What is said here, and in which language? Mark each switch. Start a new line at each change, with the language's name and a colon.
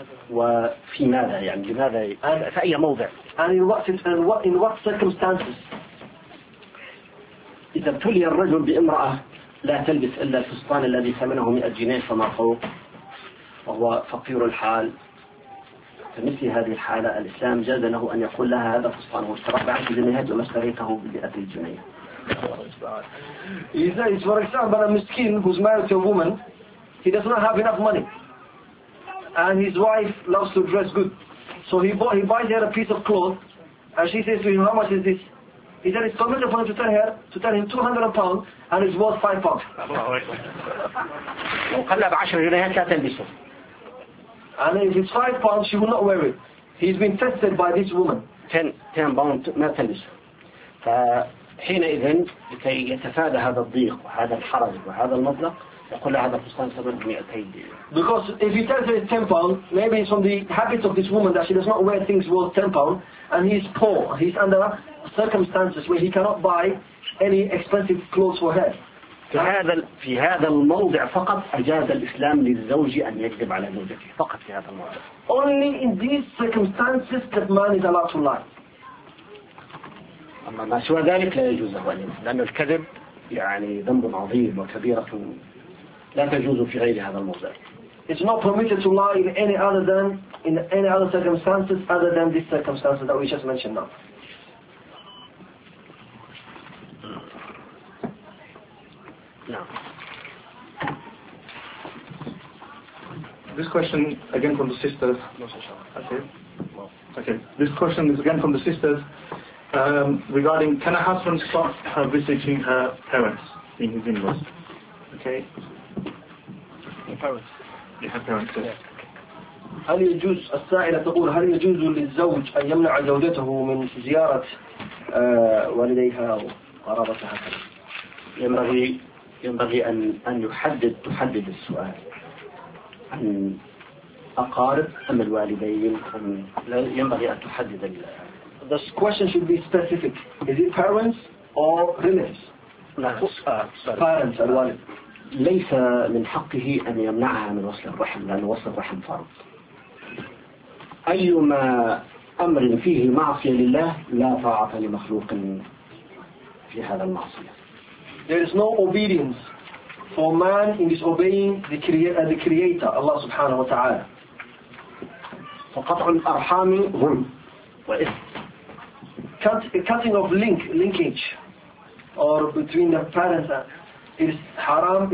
Arabic: وفي ماذا يعني لماذا في أي موضع.
English: And in what circumstances?
Arabic: إذا ابتلي الرجل بامرأة لا تلبس إلا الفستان الذي ثمنه 100 جنيه فما فوق وهو فقير الحال. فمثل هذه الحالة الإسلام جاز له أن يقول لها هذا فستان واشتراه بعشر جنيهات وما اشتريته بمئة الجنيه.
English: إذا for example a مسكين who's married to a woman, he does not have enough money, and his wife loves to dress good, so he buys her a piece of cloth, and she says to him, how much is this? He said it's permitted for him to tell him 200 pounds and it's worth 5 pounds.
Arabic: قال له بعشر جنيهات لا تلبسه.
English: And if it's 5 pounds, she will not wear it. He's been tested by this woman. 10 pounds,
Arabic: ما تلبسه. فحينئذ لكي يتفادى هذا الضيق وهذا الحرج وهذا المطلق يقول له هذا الفستان ثمنه 200 دينار.
English: Because if he tells her it's 10 pounds, maybe it's from the habit of this woman that she does not wear things worth 10 pounds, and he's poor, he's under circumstances where he cannot buy any expensive clothes for her.
Arabic: في هذا الموضع فقط أجاز الإسلام للزوج أن يكذب على زوجته فقط في هذا الموضع.
English: Only in these circumstances that man is allowed to lie.
Arabic: أما ما سوى ذلك لا يجوز له أن يكذب. لأن الكذب يعني ذنب عظيم وكبيرة لا تجوز في غير هذا الموضع.
English: It's not permitted to lie in any other circumstances other than these circumstances that we just mentioned now. No. This question again from the sisters. Okay. Well, okay. This question is again from the sisters regarding can a husband stop her visiting her parents in his in-laws? Okay. Her parents.
Arabic: هل يجوز السائلة تقول هل يجوز للزوج أن يمنع زوجته من زيارة والديها وقرابتها؟ ينبغي أن تحدد السؤال عن أقارب أم الوالدين. ينبغي أن تحدد.
English: This question should be specific. Is it parents or relatives? Parents, الوالد.
Arabic: ليس من حقه أن يمنعها من وصل الرحم لأن وصل الرحم فرض. أيما أمر فيه معصية لله لا طاعة لمخلوق في هذا المعصية.
English: There is no obedience for man in disobeying the Creator, Allah Subhanahu wa Taala.
Arabic: فقطع الأرحام ظلم.
English: Cutting of linkage, or between the parents, is haram.